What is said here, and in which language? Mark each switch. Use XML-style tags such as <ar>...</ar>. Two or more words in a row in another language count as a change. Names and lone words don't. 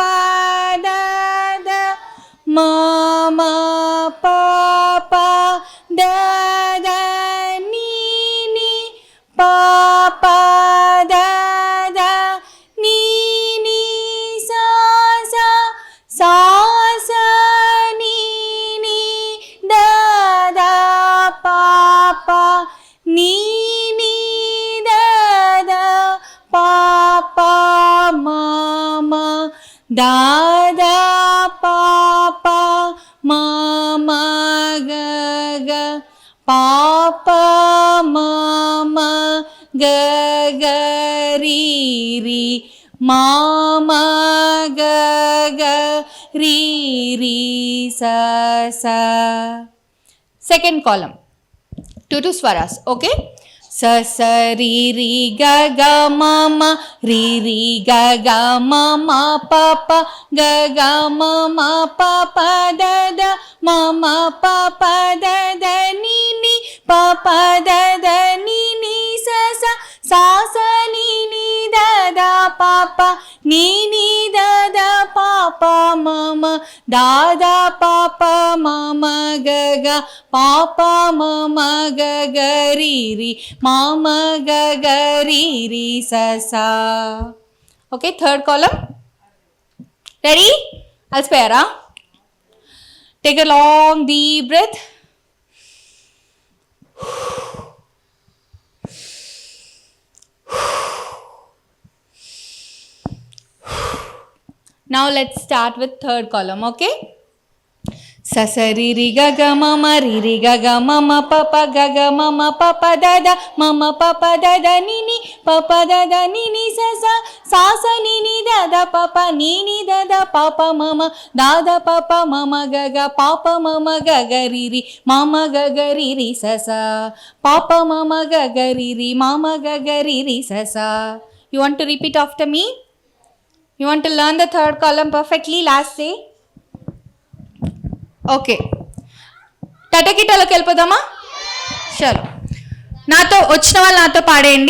<en>ద ద మ మ ప ప ద ద ని ని ప ప ద ద ని ని సా సా సా సా ని ని ద ద ప ప ని da da pa pa ma ma ga ga pa pa ma ma ga ga ri ri ma ma ga ga ri ri sa sa. Second column 2 2 swaras. Okay, స స రి రి గ గ మ మ రి రి గ గ మ మ ప ప గ గ మ మ ప ప ద ద మ మ ప ప ద ద ని ని ప ప ద ద ని ని స స సా స ని ని ద ద ప ప ని ని ద ద ప ప మ మ ద ద ప ప మ మ గ గ ప ప మ మ గ గ రి రి మ మ గ గ రి రి స స. Okay, third column. Ready?</en> <te>అలసిపోయారా?</te> <en>Take a long deep breath. Now let's start with third column, okay? Sa sa ri ri ga ga ma ma ri ri ga ga ma ma pa pa ga ga ma ma pa pa da da ma ma pa pa da da ni ni pa pa da da ni ni sa sa sa sa ni ni da da pa pa ni ni da da pa pa ma ma da da pa pa ma ma ga ga pa pa ma ma ga ga ri ri ma ma ga ga ri ri sa sa pa pa ma ma ga ga ri ri ma ma ga ga ri ri sa sa. You want to repeat after me? You want to learn the third column perfectly? Last say.</en> <te>ఓకే, టటకిటలోకి వెళ్ళిపోదామా? చలో, నాతో వచ్చిన వాళ్ళు నాతో పాడేయండి.</te>